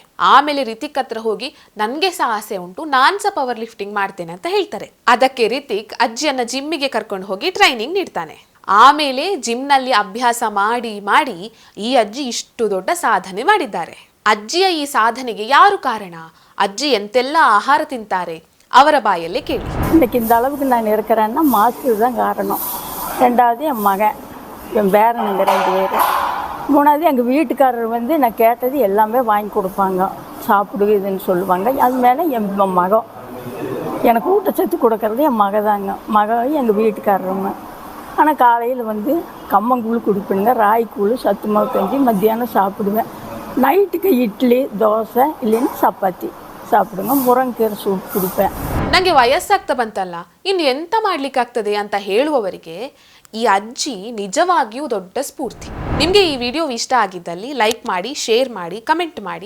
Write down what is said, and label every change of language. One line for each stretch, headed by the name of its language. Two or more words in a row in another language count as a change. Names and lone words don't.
Kannada: ಆಮೇಲೆ ರಿತಿಕ್ ಹತ್ರ ಹೋಗಿ ನನ್ಗೆ ಸಹ ಆಸೆ ಉಂಟು, ನಾನ್ ಸಹ ಪವರ್ ಲಿಫ್ಟಿಂಗ್ ಮಾಡ್ತೇನೆ ಅಂತ ಹೇಳ್ತಾರೆ. ಅದಕ್ಕೆ ರಿತಿಕ್ ಅಜ್ಜಿಯನ್ನ ಜಿಮ್ಮಿಗೆ ಕರ್ಕೊಂಡು ಹೋಗಿ ಟ್ರೈನಿಂಗ್ ನೀಡ್ತಾನೆ. ಆಮೇಲೆ ಜಿಮ್ ನಲ್ಲಿ ಅಭ್ಯಾಸ ಮಾಡಿ ಮಾಡಿ ಈ ಅಜ್ಜಿ ಇಷ್ಟು ದೊಡ್ಡ ಸಾಧನೆ ಮಾಡಿದ್ದಾರೆ. ಅಜ್ಜಿಯ ಈ ಸಾಧನೆಗೆ ಯಾರು ಕಾರಣ? ಅಜ್ಜಿ ಎಂತೆಲ್ಲ ಆಹಾರ ತಿಂತಾರೆ ಅವರ ಬಾಯಲ್ಲೇ ಕೇಳಿ.
Tamil: இன்னைக்கு இந்த அளவுக்கு நான் இருக்கிறேன்னா மாஸ்டர் தான் காரணம். 2வது என் மகன், என் பேரனுங்க 2 பேர். 3வது எங்கள் வீட்டுக்காரர் நான் கேட்டது எல்லாமே வாங்கி கொடுப்பாங்க, சாப்பிடு இதுன்னு சொல்லுவாங்க. அது மேலே என் மகன், எனக்கு ஊட்டச்சத்து கொடுக்கறது என் மகதாங்க. மகன் எங்கள் வீட்டுக்காரருங்க. ஆனால் காலையில் கம்மங்கூழ் குடிப்பேனுங்க, ராய்க்கூழ், சத்து மாவு கஞ்சி மத்தியானம் சாப்பிடுவேன். நைட்டுக்கு இட்லி, தோசை இல்லன்னா சப்பாத்தி சாப்பிடுவேன், முருங்கைக்கீரை சூப் குடிப்பேன்.
Kannada: ನನಗೆ ವಯಸ್ಸಾಗ್ತಾ ಬಂತಲ್ಲ, ಇನ್ನು ಎಂತ ಮಾಡ್ಲಿಕ್ಕಾಗ್ತದೆ ಅಂತ ಹೇಳುವವರಿಗೆ ಈ ಅಜ್ಜಿ ನಿಜವಾಗಿಯೂ ದೊಡ್ಡ ಸ್ಫೂರ್ತಿ. ನಿಮಗೆ ಈ ವಿಡಿಯೋ ಇಷ್ಟ ಆಗಿದ್ದಲ್ಲಿ ಲೈಕ್ ಮಾಡಿ, ಶೇರ್ ಮಾಡಿ, ಕಮೆಂಟ್ ಮಾಡಿ.